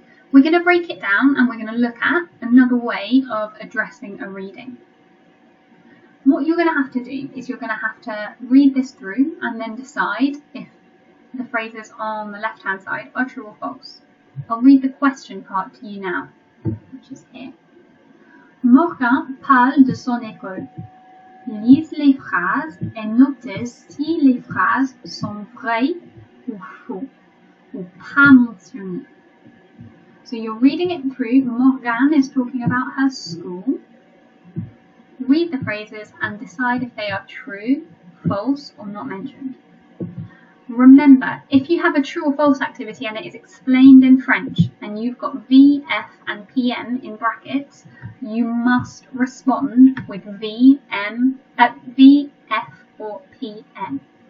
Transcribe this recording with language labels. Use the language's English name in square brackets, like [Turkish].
[English] We're going to break it down and we're going to look at another way of addressing a reading. What you're going to have to do is you're going to have to read this through and then decide if the phrases on the left hand side are true or false. I'll read the question part to you now, which is here. [French] Morgan parle de son école. Lise les phrases et notez si les phrases sont vraies ou faux, ou pas mentionnées. [English] So you're reading it through. Morgane is talking about her school. Read the phrases and decide if they are true, false, or not mentioned. Remember, if you have a true or false activity and it is explained in French and you've got V, F and PM in brackets, you must respond with V, F or PM.